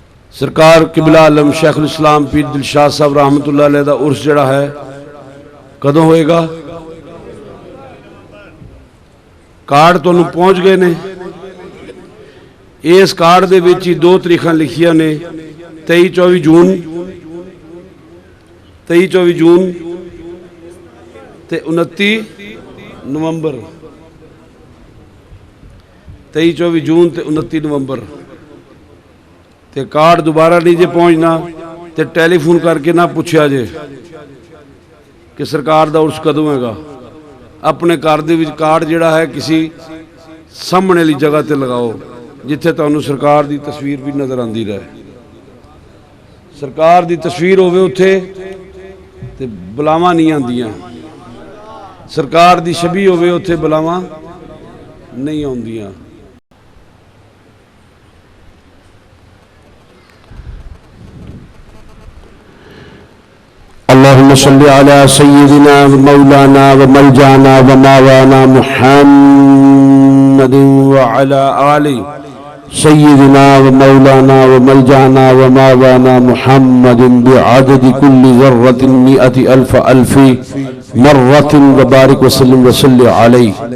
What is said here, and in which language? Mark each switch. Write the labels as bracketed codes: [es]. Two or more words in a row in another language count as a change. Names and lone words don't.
[pa] سرکار قبلہ عالم شیخ الاسلام پیر دلشاد صاحب رحمت اللہ علیہ دا عرس جڑا ہے کدوں ہوئے گا؟ کارڈ تو پہنچ گئے نے. اس کارڈ دے وچ ہی 2 تاریخاں لکھیاں نے 23-24 جون تے 29 نومبر. 23-24 جون تے 29 نومبر. تے کارڈ دوبارہ نہیں جے پہنچنا تے ٹیلی فون کر کے نہ پوچھیا جے کہ سرکار دا عرس کدوں ہے گا. اپنے گھر دے وچ کارڈ جڑا ہے کسی سامنے والی جگہ تے لگاؤ جتھے تانوں سرکار دی تصویر بھی نظر آندی رہے. سرکار دی تصویر ہوے اوتھے تے بلاواں نہیں آندیاں. سرکار دی شبیہ ہوے اوتھے بلاواں نہیں آندیاں. [ar] اللهم صل على سيدنا ومولانا وملجانا وماوانا محمد وعلى آله سيدنا ومولانا وملجانا وماوانا محمد بعدد كل ذرة 100,000 مرة وبارك وسلم وصل عليه.